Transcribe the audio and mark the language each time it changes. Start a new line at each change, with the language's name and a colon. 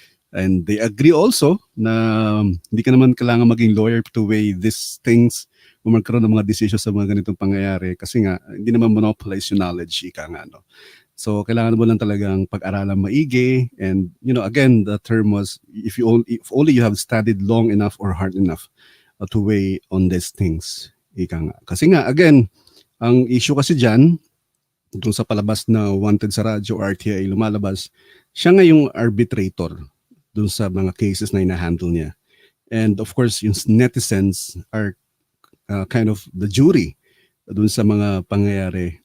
English: And they agree also
Filipino: na hindi ka naman kailangan maging lawyer
English: to weigh these things
Filipino: o magkaroon ng mga decisions sa mga ganitong pangyayari kasi nga hindi naman monopolize yung knowledge, ika nga, no? So kailangan mo lang talagang pag-aralan maigi,
English: and again the term was if only you have studied long enough or hard enough to weigh on these things.
Filipino: Ika nga. Kasi nga, again, ang issue kasi dyan, dun sa palabas na Wanted sa radyo o RTI lumalabas, siya nga yung arbitrator dun sa mga cases na hinahandle niya.
English: And of course,
Filipino: yung
English: netizens are kind of the jury
Filipino: dun sa mga pangyayari.